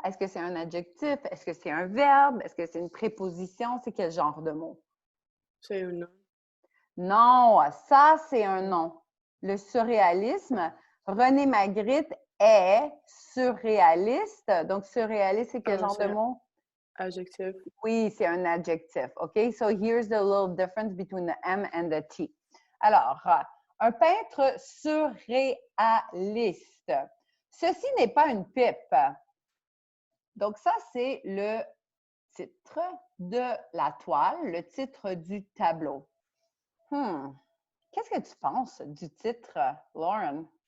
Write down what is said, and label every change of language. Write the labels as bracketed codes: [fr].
[fr] Est-ce que c'est un adjectif? Est-ce que c'est un verbe? Est-ce que c'est une préposition? C'est quel genre de mot? un nom. Non, ça, c'est un nom. Le surréalisme, René Magritte est surréaliste. Donc, surréaliste, c'est quel Ah, genre de c'est un- mot? Adjectif. Oui, c'est un adjectif. OK? [en] So, here's the little difference between the M and the T. [fr] Alors, un peintre surréaliste. Ceci n'est pas une pipe. Donc, ça, c'est le titre de la toile, le titre du tableau. Qu'est-ce que tu penses du titre, Lauren?